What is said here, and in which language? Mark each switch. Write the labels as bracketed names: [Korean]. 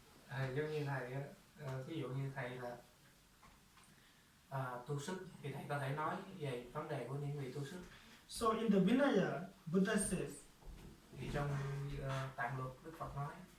[Vietnamese] Giống như thầy á, ví dụ như thầy là tu sức thì thầy có thể nói về vấn đề của những vị tu sức. [English] So in the Vinaya, Buddha says, [Vietnamese] Thì trong tạng luật Đức Phật nói,